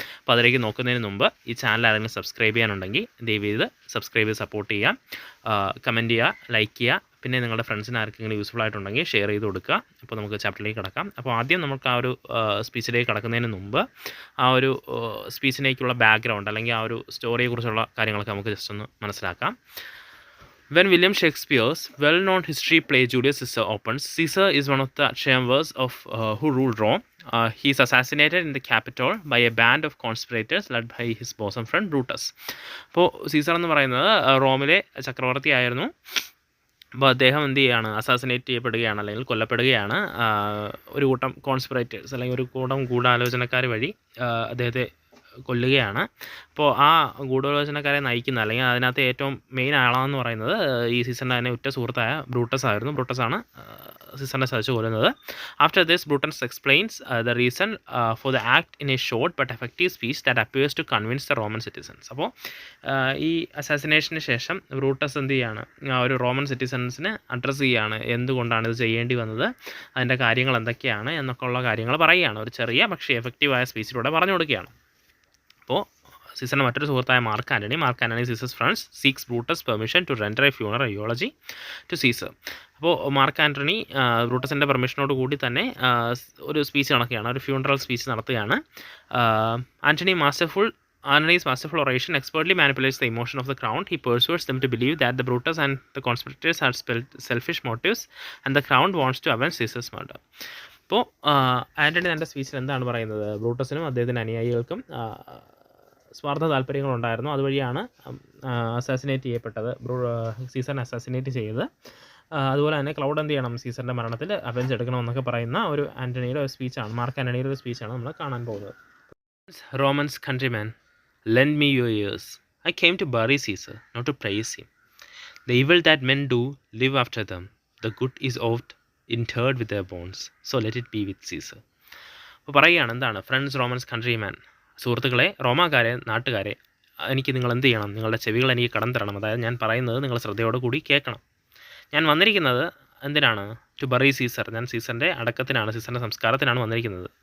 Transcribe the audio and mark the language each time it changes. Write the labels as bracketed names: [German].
[Malayalam] അപ്പോൾ അതിലേക്ക് നോക്കുന്നതിന് മുമ്പ് ഈ ചാനൽ ആരെങ്കിലും സബ്സ്ക്രൈബ് ചെയ്യാനുണ്ടെങ്കിൽ ദയവ് ചെയ്ത് സബ്സ്ക്രൈബ് ചെയ്ത് സപ്പോർട്ട് ചെയ്യാം, കമൻറ്റ് ചെയ്യുക, ലൈക്ക് ചെയ്യുക, പിന്നെ നിങ്ങളുടെ ഫ്രണ്ട്സിന് ആർക്കെങ്കിലും യൂസ്ഫുൾ ആയിട്ടുണ്ടെങ്കിൽ ഷെയർ ചെയ്ത് കൊടുക്കുക. അപ്പോൾ നമുക്ക് ചാപ്റ്ററിലേക്ക് കിടക്കാം. അപ്പോൾ ആദ്യം നമുക്ക് ആ ഒരു സ്പീച്ചിലേക്ക് കിടക്കുന്നതിന് മുമ്പ് ആ ഒരു സ്പീച്ചിലേക്കുള്ള ബാക്ക്ഗ്രൗണ്ട് അല്ലെങ്കിൽ ആ ഒരു സ്റ്റോറിയെക്കുറിച്ചുള്ള കാര്യങ്ങളൊക്കെ നമുക്ക് ജസ്റ്റ് ഒന്ന് മനസ്സിലാക്കാം. [English] When William Shakespeare's well-known history play Julius Caesar opens, Caesar is one of the triumvirs of who ruled Rome. He is assassinated in the Capitol by a band of conspirators led by his bosom friend Brutus. [Malayalam] അപ്പോൾ Caesar എന്ന് പറയുന്നത് റോമിലെ ചക്രവർത്തി ആയിരുന്നു. അപ്പോൾ അദ്ദേഹം എന്ത് ചെയ്യുകയാണ്, അസാസിനേറ്റ് ചെയ്യപ്പെടുകയാണ് അല്ലെങ്കിൽ കൊല്ലപ്പെടുകയാണ് ഒരു കൂട്ടം കോൺസ്പിറേറ്റേഴ്സ് അല്ലെങ്കിൽ ഒരു കൂട്ടം ഗൂഢാലോചനക്കാർ വഴി അദ്ദേഹത്തെ കൊല്ലുകയാണ്. അപ്പോൾ ആ ഗൂഢാലോചനക്കാരെ നയിക്കുന്ന അല്ലെങ്കിൽ അതിനകത്ത് ഏറ്റവും മെയിൻ ആളാണെന്ന് പറയുന്നത് ഈ സീസറിൻ്റെ തന്നെ ഉറ്റ സുഹൃത്തായ ബ്രൂട്ടസ് ആയിരുന്നു. ബ്രൂട്ടസാണ് സീസറിനെ സഹിച്ച് കൊല്ലുന്നത്. [English] After this Brutus explains the reason for the act in a short but effective speech that appears to convince the Roman citizens. [Malayalam] അപ്പോൾ ഈ അസാസിനേഷന് ശേഷം ബ്രൂട്ടസ് എന്ത് ചെയ്യുകയാണ്, ഒരു റോമൻ സിറ്റിസൺസിനെ അഡ്രസ്സ് ചെയ്യുകയാണ്, എന്തുകൊണ്ടാണ് ഇത് ചെയ്യേണ്ടി വന്നത്, അതിൻ്റെ കാര്യങ്ങൾ എന്തൊക്കെയാണ് എന്നൊക്കെ ഉള്ള കാര്യങ്ങൾ പറയുകയാണ്. ഒരു ചെറിയ പക്ഷേ എഫക്റ്റീവായ സ്പീച്ചിലൂടെ പറഞ്ഞു കൊടുക്കുകയാണ്. അപ്പോൾ സീസറിൻ്റെ മറ്റൊരു സുഹൃത്തായ mark Antony [English] Caesar's friends seeks Brutus permission to render a funeral eulogy to Caesar. [Malayalam] അപ്പോൾ മാർക്ക് ആൻ്റണി ബ്രൂട്ടസിൻ്റെ പെർമിഷനോട് കൂടി തന്നെ ഒരു സ്പീച്ച് നടക്കുകയാണ്, ഒരു ഫ്യൂണറൽ സ്പീച്ച് നടത്തുകയാണ്. [English] Antony's masterful oration expertly manipulates the emotion of the crown. He persuades them to believe that the Brutus and the conspirators had selfish motives and the crown wants to avenge Caesar's murder. [Malayalam] അപ്പോൾ ആൻ്റണി തൻ്റെ സ്പീച്ചിൽ എന്താണ് പറയുന്നത്, ബ്രൂട്ടസിനും അദ്ദേഹത്തിൻ്റെ അനുയായികൾക്കും സ്വാർത്ഥ താല്പര്യങ്ങളുണ്ടായിരുന്നു, അതുവഴിയാണ് assassinate ചെയ്യപ്പെട്ടത്, സീസറിനെ assassinate ചെയ്തത്. അതുപോലെ തന്നെ ക്ലൗഡ് എന്ത് ചെയ്യണം, സീസറിൻ്റെ മരണത്തിൽ അവെഞ്ച് എടുക്കണമെന്നൊക്കെ പറയുന്ന ഒരു ആൻ്റണിയുടെ ഒരു സ്പീച്ചാണ്, മാർക്ക് ആൻ്റണിയുടെ ഒരു സ്പീച്ചാണ് നമ്മൾ കാണാൻ പോകുന്നത്. [English] Romans countrymen, lend me your ears. I came to bury Caesar, not to praise him. The evil that men do live after them. The good is oft interred with their bones. So let it be with Caesar. [Malayalam] അപ്പോൾ പറയുകയാണ് എന്താണ്, [English] friends Romans countryman, [Malayalam] സുഹൃത്തുക്കളെ, റോമാക്കാരെ, നാട്ടുകാരെ, എനിക്ക് നിങ്ങൾ എന്ത് ചെയ്യണം, നിങ്ങളുടെ ചെവികൾ എനിക്ക് കടം തരണം. അതായത് ഞാൻ പറയുന്നത് നിങ്ങൾ ശ്രദ്ധയോടെ കൂടി കേൾക്കണം. ഞാൻ വന്നിരിക്കുന്നത് എന്തിനാണ്, [English] to bury Caesar, [Malayalam] ഞാൻ സീസറിൻ്റെ അടക്കത്തിനാണ്, സീസറിൻ്റെ സംസ്കാരത്തിനാണ് വന്നിരിക്കുന്നത്.